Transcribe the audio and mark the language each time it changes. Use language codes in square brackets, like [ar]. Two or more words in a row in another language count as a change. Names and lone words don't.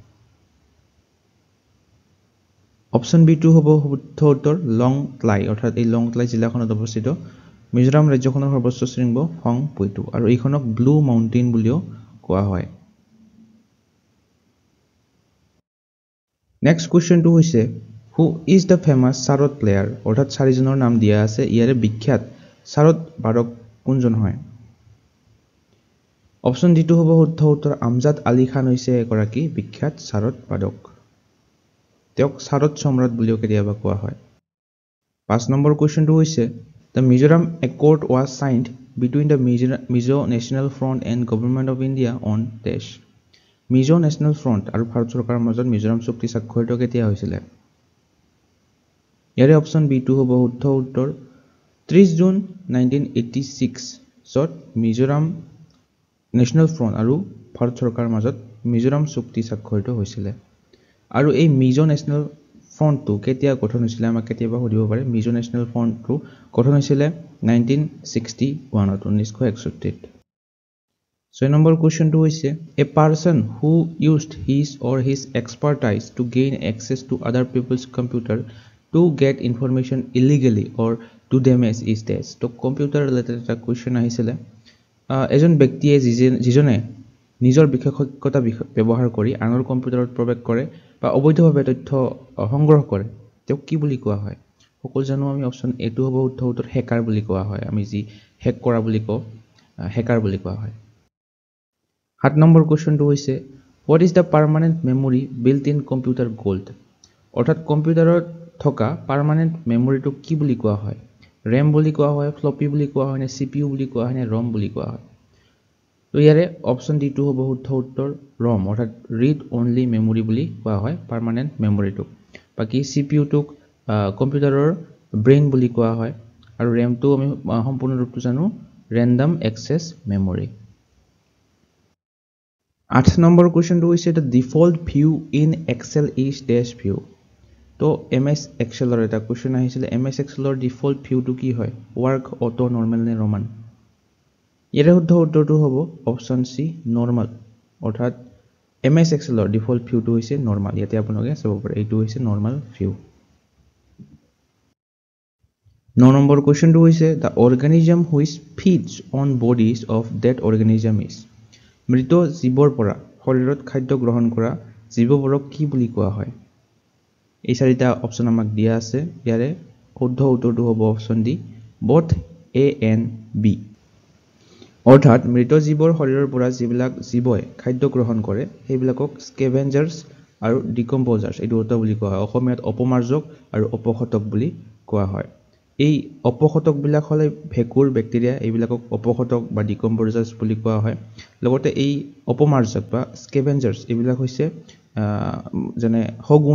[as] অপচন বি টু হ'ব শুদ্ধ উত্তৰ লংট্লাই অৰ্থাৎ এই লংট্লাই জিলাখনত অৱস্থিত মিজোৰাম ৰাজ্যখনৰ সৰ্বোচ্চ শৃংগ ফংপুইটো আৰু এইখনক ব্লু মাউণ্টেইন বুলিও কোৱা হয় নেক্সট কোৱেশ্চনটো হৈছে [en] Who is the famous sarod player [as] অৰ্থাৎ চাৰিজনৰ নাম দিয়া আছে ইয়াৰে বিখ্যাত sarod বাদক কোনজন হয় অপচন ডি টু হ'ব শুদ্ধ উত্তৰ আমজাদ আলী খান হৈছে এগৰাকী বিখ্যাত sarod বাদক তেওঁক sarod সম্ৰাট বুলিও কেতিয়াবা কোৱা হয় 5 নম্বৰ কোৱেশ্চনটো হৈছে [en] The Mizoram Accord was signed between the Mizo National Front and Government of India on dash Mizo [as] National Front আৰু ভাৰত চৰকাৰৰ মাজত মিজোৰাম চুক্তি স্বাক্ষৰিত কেতিয়া হৈছিল ইয়াৰে অপচন বি টু হ'ব শুদ্ধ উত্তৰ 30 জুন 1986 যত মিজোৰাম নেশ্যনেল ফ্ৰণ্ট আৰু ভাৰত চৰকাৰৰ মাজত মিজোৰাম চুক্তি স্বাক্ষৰিত হৈছিল আৰু এই মিজো নেশ্যনেল ফ্ৰণ্টটো কেতিয়া গঠন হৈছিল আমাক কেতিয়াবা সুধিব পাৰে মিজো নেশ্যনেল ফ্ৰণ্টটো গঠন হৈছিল 1961 ত 1961 6 নম্বৰ কোৱেশ্চনটো হৈছে [en] a person who used his or his expertise to gain access to other people's computer to get information illegally or to damage is this [as] তো [en] computer related [as] এটা কোৱেশ্চন আহিছিল এজন ব্যক্তিয়ে যিজনে নিজৰ বিশেষজ্ঞতা ব্যৱহাৰ কৰি আনৰ কম্পিউটাৰত প্ৰৱেশ কৰে বা অবৈধভাৱে তথ্য সংগ্ৰহ কৰে তেওঁক কি বুলি কোৱা হয় সকলো জানো আমি অপচন এ টু হ'ব শুদ্ধ উত্তৰ হেকাৰ বুলি কোৱা হয় আমি যি হেক কৰা বুলি কওঁ হেকাৰ বুলি কোৱা হয় 7 নম্বৰ কোৱেশ্চনটো হৈছে [en] what is the permanent memory built in computer gold [as] অৰ্থাৎ কম্পিউটাৰত থকা [en] permanent memory [as] কি বুলি কোৱা হয় RAM বুলি কোৱা হয় ফ্লপি বুলি কোৱা হয় নে CPU বুলি কোৱা হয় নে ROM বুলি কোৱা হয় তো ইয়াৰে অপচন ডি টু হ'ব শুদ্ধ উত্তৰ ROM অৰ্থাৎ [en] read only memory [as] বুলি কোৱা হয় [en] permanent memory [as] বাকি CPU টোক কম্পিউটাৰৰ ব্ৰেইন বুলি কোৱা হয় আৰু RAM টো আমি সম্পূৰ্ণ ৰূপটো জানো [en] random access memory [as] 8 নম্বৰ কোৱেশ্চনটো হৈছে [en] the default view in Excel is dash view [as] তো MS Excelৰ এটা কোৱেশ্চন আহিছিল MS Excelৰ [en] default view [as] কি হয় ওয়ার্ক অটো নরমাল নে রোমান ইয়াৰে শুদ্ধ উত্তৰটো হ'ব অপচন সি নরমাল অৰ্থাৎ MS Excelৰ [en] default view [as] হৈছে নরমাল ইয়াতে আপোনালোকে চাব পাৰে এইটো হৈছে [en] normal view [as] 9 নম্বৰ কোৱেশ্চনটো হৈছে [en] the organism which feeds on bodies of dead organism is [as] মৃত জীৱৰ পৰা শৰীৰত খাদ্য গ্ৰহণ কৰা জীৱবোৰক কি বুলি কোৱা হয় এই চাৰিটা অপচন আমাক দিয়া আছে ইয়াৰে শুদ্ধ উত্তৰটো হ'ব অপচন ডি both [en] A and B [as] অৰ্থাৎ মৃত জীৱৰ শৰীৰৰ পৰা যিবিলাক জীৱই খাদ্য গ্ৰহণ কৰে সেইবিলাকক স্কেভেঞ্জাৰ্ছ আৰু ডিকম্পোজাৰ্ছ এই দুটা বুলি কোৱা হয় অসমীয়াত অপমাৰ্জক আৰু অপঘটক বুলি কোৱা হয় এই অপঘটক বিলাক হলে ভেকুৰ বেক্টেৰিয়া এইবিলাকক অপঘটক বা ডিকম্পোজাৰ্ছ বুলি কোৱা হয় লগতে এই অপমাৰ্জক বা স্কেভেঞ্জাৰ্ছ এইবিলাক হৈছে যেনে হগুন